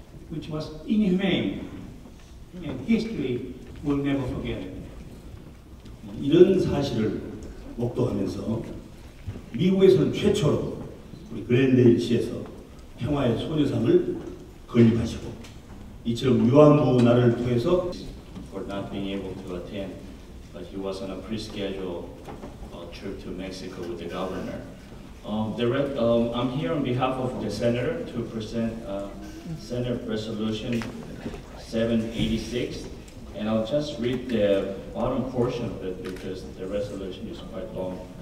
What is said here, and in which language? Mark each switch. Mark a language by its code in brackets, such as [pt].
[en] Which was inhumane, and history will never forget it. [ko] 이런 사실을 목도하면서 미국에서는 최초로 우리 글렌데일시에서 평화의 소녀상을 건립하시고 이처럼 위안부 나라를 통해서 [en] for not being able to attend, but he was on a pre-scheduled trip to Mexico with the governor. I'm here on behalf of the senator to present Senate Resolution 786, and I'll just read the bottom portion of it because the resolution is quite long.